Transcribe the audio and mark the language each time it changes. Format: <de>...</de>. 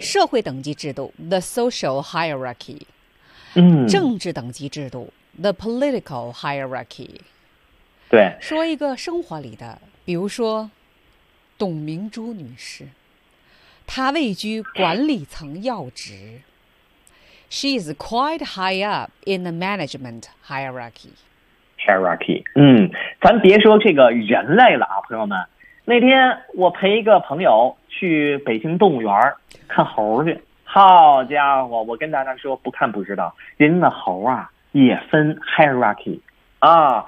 <zh>社会等级制度</zh> <en>the social hierarchy。</en> <zh>政治等级制度</zh> <en>the political hierarchy。</en> <zh>对，说一个生活里的，比如说董明珠女士，她位居管理层要职。</zh> <en>She is quite high up in the management hierarchy.</en> <zh>Hierarchy， 咱别说这个人类了啊，朋友们。那天我陪一个朋友去北京动物园看猴去，好家伙，我跟大家说，不看不知道，人家的猴啊也分 hierarchy 啊。</zh>